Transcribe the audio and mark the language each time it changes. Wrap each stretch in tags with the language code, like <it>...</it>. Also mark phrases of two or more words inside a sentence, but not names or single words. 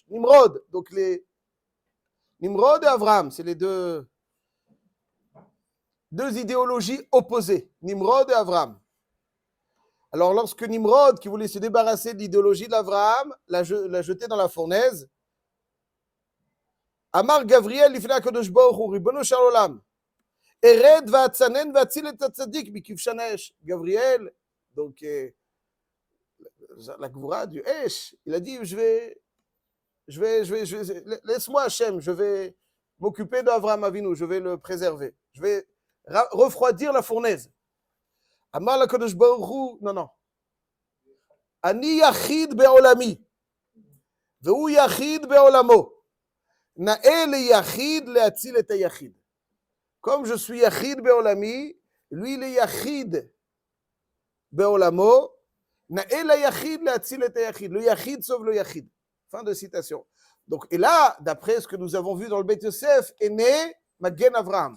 <fr>Nimrod, donc Nimrod et Avraham, c'est les deux idéologies opposées. Nimrod et Avraham. Alors, lorsque Nimrod, qui voulait se débarrasser de l'idéologie d'Avraham, l'a jeté dans la fournaise,</fr> <he>אמר גבריאל,</he> <fr>il fait la</fr> <he>קדוש ברוך הוא, רבונו של עולם, ארד ואצנן ואציל את הצדיק מכבשן האש.</he> <fr>Gavriel, donc la Gvura du Esh, il a dit, laisse-moi Hachem, je vais m'occuper d'Avraham Avinu, je vais le préserver, je vais refroidir la fournaise.</fr> <he>אמר הקדוש ברוך הוא, non. אני יחיד בעולמי, והוא יחיד בעולמו. נאה ליחיד להציל את היחיד.</he> <fr>Comme je suis</fr> <he>יחיד בעולמי,</he> <fr>lui il est</fr> <he>יחיד בעולמו. נאה ליחיד להציל את היחיד.</he> <fr>Le yachid sauve le yachid. Fin de citation. Donc, et là, d'après ce que nous avons vu dans le Beit Yosef, est né Magen Avraham.</fr>